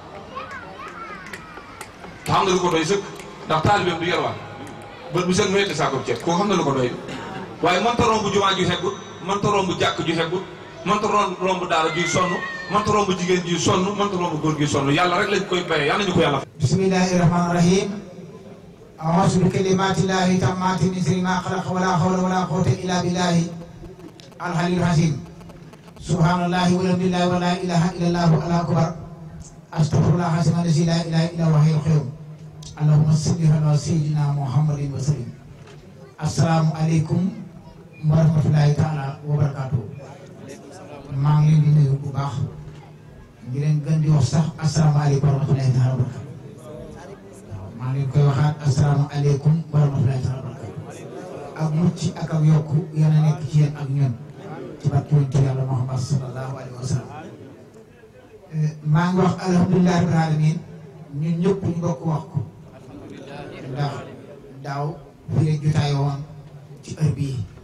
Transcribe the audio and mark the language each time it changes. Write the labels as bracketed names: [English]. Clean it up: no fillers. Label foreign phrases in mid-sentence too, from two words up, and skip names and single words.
[Wolof] te xam na lu ko doy sëkk ndax taalibeem du yelwaan bët bu seen mu yetti saako ceeb koo xam na lu ko doy waaye mënta romb jumaa ju xeggut mënta romb jàkk ju xeggut mënta romb daara juy sonn mënta romb jigéen juy sonn mënta romb góor gi sonn yàlla rek lañ koy bayee yàlla ñu ko yàlla [Arabic] بسم الله الرحمن الرحيم أعوذ بكلمات الله التامات من شر ما خلق ولا حول ولا قوة إلا بالله العلي العظيم سبحان الله والحمد لله ولا إله إلا الله الله أكبر أستغفر الله العظيم الذي لا إله إلا هو الحي القيوم اللهم صل على سيدنا محمد وسلم السلام عليكم ورحمة الله تعالى وبركاته [Wolof] maa ngi leen di nuyu bu baax ngi leen gën di wax sax [Arabic] السلام عليكم ورحمة الله تعالى وبركاته [Wolof] maa ngi leen koy waxaat [Arabic] السلام عليكم ورحمة الله تعالى وبركاته [Wolof] ak mucc ak ak yokku yéen a nekk ci yéen ak ñun ci barke yonent Yàlla Muhammad [Arabic] صلى الله عليه وسلم [Wolof] maa ngi wax [Arabic] الحمد لله رب العالمين [Wolof] ñun ñëpp ñu bokk wax ko ndax daaw fii la jotaay woon ci heure bii